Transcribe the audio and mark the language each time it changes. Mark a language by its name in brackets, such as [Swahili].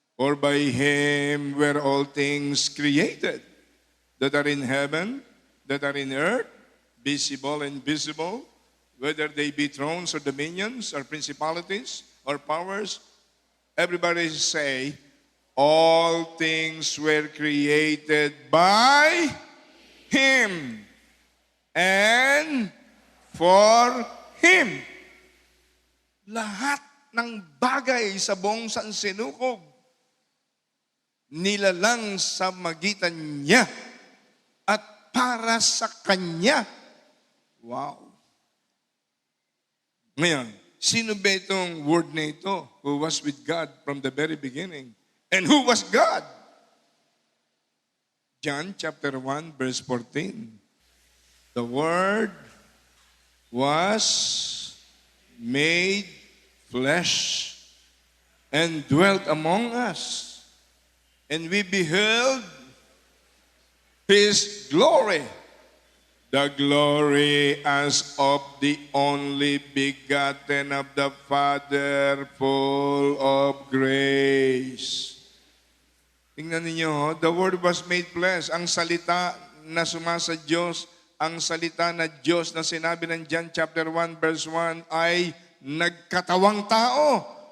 [English] For by Him were all things created, that are in heaven, that are in earth, visible and invisible, whether they be thrones or dominions or principalities or powers. Everybody say, all things were created by Him and for Him. [Filipino] Lahat ng bagay sa buong sansinukob, nilalang sa magitan niya at para sa Kanya. Wow! Ngayon, sino ba itong word na ito [English] who was with God from the very beginning? And who was God? John chapter 1, verse 14. The Word was made flesh and dwelt among us. And we beheld His glory. the glory as of the only begotten of the Father, full of grace. [Filipino] Tingnan ninyo, [English] the Word was made flesh. [Filipino] Ang salita na sumasa Diyos, ang salita na Diyos na sinabi ng John chapter 1 verse 1 ay nagkatawang tao.